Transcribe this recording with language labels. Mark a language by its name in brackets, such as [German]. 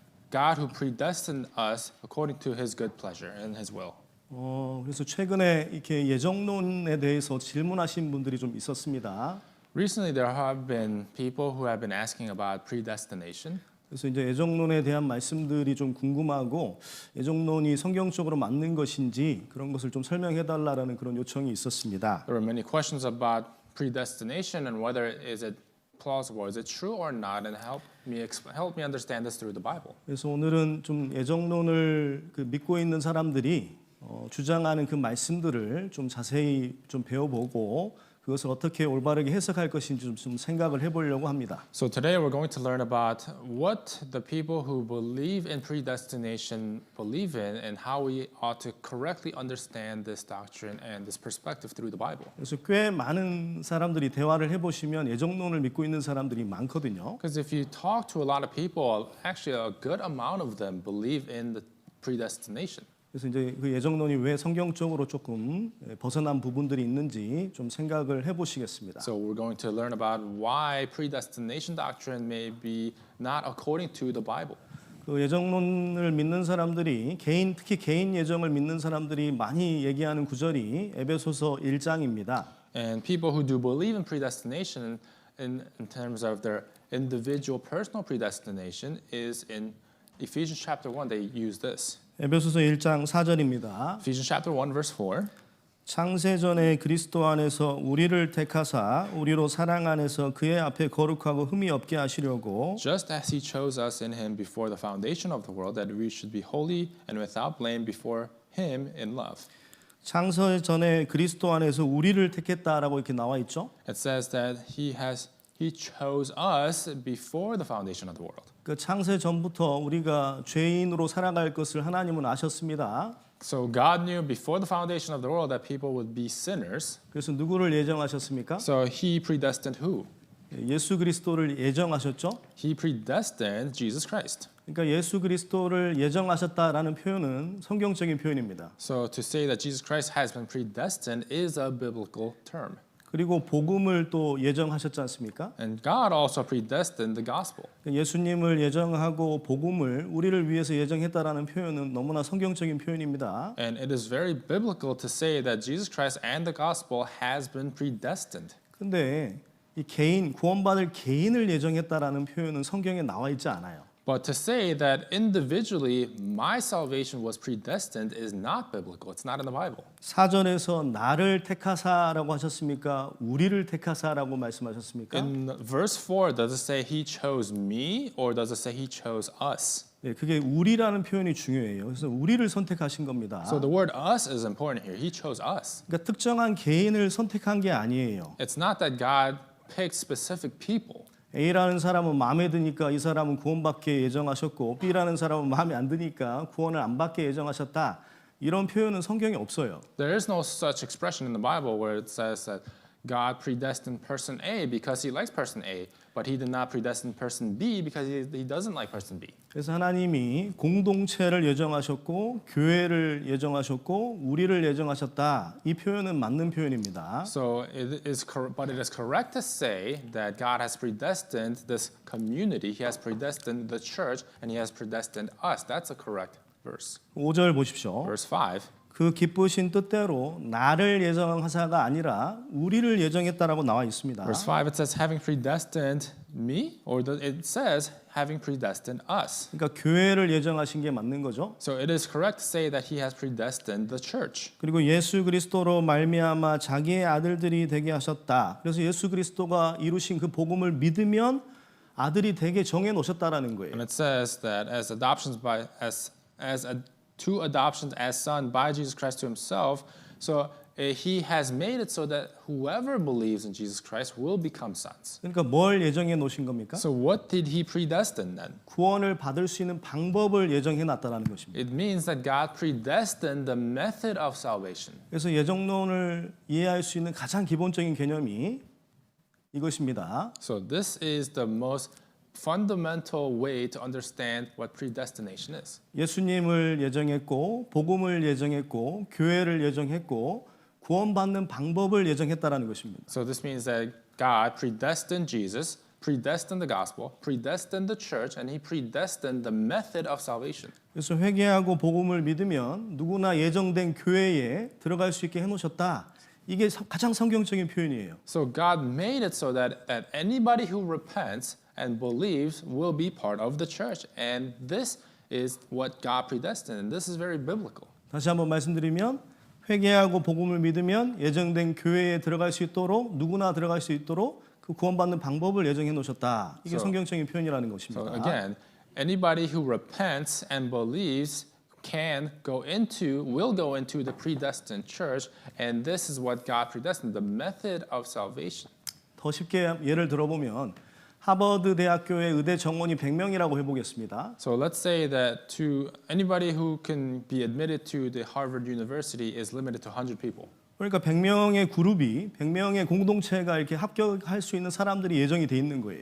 [English] God who predestined us according to His good pleasure and His will. [Korean] 그래서 최근에 이렇게 예정론에 대해서 질문하신 분들이 좀 있었습니다. [English] Recently, there have been people who have been asking about predestination. [Korean] 그래서 이제 예정론에 대한 말씀들이 좀 궁금하고 예정론이 성경적으로 맞는 것인지 그런 것을 좀 설명해 달라라는 그런 요청이 있었습니다. [English] There were many questions about predestination and whether is it plausible, is it true or not, and help me understand this through the Bible. [Korean] 그래서 오늘은 좀 예정론을 믿고 있는 사람들이 주장하는 그 말씀들을 좀 자세히 좀 배워보고 그것을 어떻게 올바르게 해석할 것인지 좀 생각을 해보려고 합니다. [English] So today we're going to learn about what the people who believe in predestination believe in and how we ought to correctly understand this doctrine and this perspective through the Bible. [Korean] 그래서 꽤 많은 사람들이 대화를 해보시면 예정론을 믿고 있는 사람들이 많거든요. [English] Because if you talk to a lot of people, actually a good amount of them believe in the predestination. [Korean] 그래서 이제 그 예정론이 왜 성경적으로 조금 벗어난 부분들이 있는지 좀 생각을 해보시겠습니다. [English] So we're going to learn about why predestination doctrine may be not according to the Bible. [Korean] 그 예정론을 믿는 사람들이 특히 개인 예정을 믿는 사람들이 많이 얘기하는 구절이 에베소서 1장입니다. [English] And people who do believe in predestination in terms of their individual personal predestination is in Ephesians chapter 1. They use this. [Korean] 에베소서 1장 4절입니다. [English] Ephesians chapter 1 verse 4. [Korean] 창세전에 그리스도 안에서 우리를 택하사 우리로 사랑 안에서 그의 앞에 거룩하고 흠이 없게 하시려고 [English] Just as he chose us in him before the foundation of the world that we should be holy and without blame before him in love. [Korean] 창세전에 그리스도 안에서 우리를 택했다라고 이렇게 나와 있죠. [English] It says that he chose us before the foundation of the world. [Korean] 그 창세 전부터 우리가 죄인으로 살아갈 것을 하나님은 아셨습니다. [English] So God knew before the foundation of the world that people would be sinners. [Korean] 그래서 누구를 예정하셨습니까? [English] So he predestined who? [Korean] 예수 그리스도를 예정하셨죠. [English] He predestined Jesus Christ. [Korean] 그러니까 예수 그리스도를 예정하셨다라는 표현은 성경적인 표현입니다. [English] So to say that Jesus Christ has been predestined is a biblical term. [Korean] 그리고 복음을 또 예정하셨지 않습니까? [English] And God also predestined the gospel. [Korean] 예수님을 예정하고 복음을 우리를 위해서 예정했다라는 표현은 너무나 성경적인 표현입니다. [English] And it is very biblical to say that Jesus Christ and the gospel has been predestined. [Korean] 근데 이 구원받을 개인을 예정했다라는 표현은 성경에 나와 있지 않아요. [English] But to say that individually my salvation was predestined is not biblical. It's not in the Bible. [Korean] 4절에서 나를 택하사라고 하셨습니까? 우리를 택하사라고 말씀하셨습니까? [English] In verse 4, does it say he chose me or does it say he chose us? [Korean] 네, 그게 우리라는 표현이 중요해요. 그래서 우리를 선택하신 겁니다. [English] So the word us is important here. He chose us. [Korean] 그러니까 특정한 개인을 선택한 게 아니에요. [English] It's not that God picked specific people. [Korean] A라는 사람은 마음에 드니까 이 사람은 구원받게 예정하셨고 B라는 사람은 마음에 안 드니까 구원을 안 받게 예정하셨다. 이런 표현은 성경에 없어요. [English] There is no such expression in the Bible where it says that God predestined person A because he likes person A, but he did not predestine person B because he doesn't like person B. [Korean] 그래서 하나님이 공동체를 예정하셨고 교회를 예정하셨고 우리를 예정하셨다. 이 표현은 맞는 표현입니다. [English] So but it is correct to say that God has predestined this community. He has predestined the church, and He has predestined us. That's a correct verse. [Korean] 5절 보십시오. [English] Verse 5. [Korean] 그 기쁘신 뜻대로 나를 예정하사가 아니라 우리를 예정했다라고 나와 있습니다. [English] Verse 5 it says, having predestined me, or it says having predestined us. [Korean] 그러니까 교회를 예정하신 게 맞는 거죠. [English] So it is correct to say that he has predestined the church. [Korean] 그리고 예수 그리스도로 말미암아 자기의 아들들이 되게 하셨다. 그래서 예수 그리스도가 이루신 그 복음을 믿으면 아들이 되게 정해 놓으셨다라는 거예요. [English] And it says that as adoptions by two adoptions as son by Jesus Christ to himself, so he has made it so that whoever believes in Jesus Christ will become sons. [Korean] 그러니까 뭘 예정해 놓으신 겁니까? [English] So what did he predestine then? [Korean] 구원을 받을 수 있는 방법을 예정해 놨다라는 것입니다. [English] It means that God predestined the method of salvation. [Korean] 그래서 예정론을 이해할 수 있는 가장 기본적인 개념이 이것입니다. [English] So this is the most fundamental way to understand what predestination is. [Korean] 예수님을 예정했고 복음을 예정했고 교회를 예정했고 구원받는 방법을 예정했다라는 것입니다. [English] So this means that God predestined Jesus, predestined the gospel, predestined the church, and he predestined the method of salvation. [Korean] 그래서 회개하고 복음을 믿으면 누구나 예정된 교회에 들어갈 수 있게 해놓으셨다. 이게 가장 성경적인 표현이에요. [English] So God made it so that anybody who repents and believes will be part of the church. And this is what God predestined. And this is very biblical. [Korean] 다시 한번 말씀드리면 회개하고 복음을 믿으면 예정된 교회에 들어갈 수 있도록 누구나 들어갈 수 있도록 그 구원받는 방법을 예정해 놓으셨다. 이게 성경적인 표현이라는 것입니다. [English] So again, anybody who repents and believes will go into the predestined church, and this is what God predestined, the method of salvation. [Korean] 더 쉽게 예를 들어보면 하버드 대학교의 의대 정원이 100명이라고 해보겠습니다. [English] So let's say that to anybody who can be admitted to the Harvard University is limited to 100 people. [Korean] 그러니까 100명의 그룹이 100명의 공동체가 이렇게 합격할 수 있는 사람들이 예정이 돼 있는 거예요.